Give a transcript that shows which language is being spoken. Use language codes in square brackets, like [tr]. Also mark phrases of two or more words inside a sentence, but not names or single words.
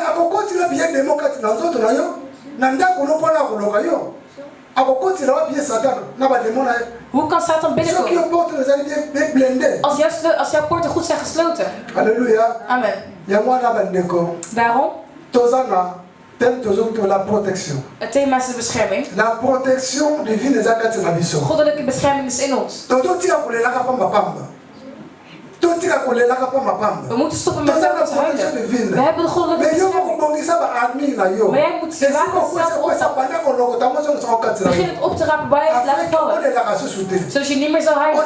[nl] Hoe kan Satan binnenkomen? Als jouw poorten goed zijn gesloten. Halleluja. Amen. Daarom. [fr] La protection. [nl] Het thema is de bescherming. [fr] La protection divine is [nl] goddelijke bescherming is in ons. We moeten stoppen met telkens huilen. We hebben de goddelijke bescherming. Maar jij moet je wapens zelf opstappen. Begin het op te rapen bij het laten vallen. Zodat je niet meer zal huilen.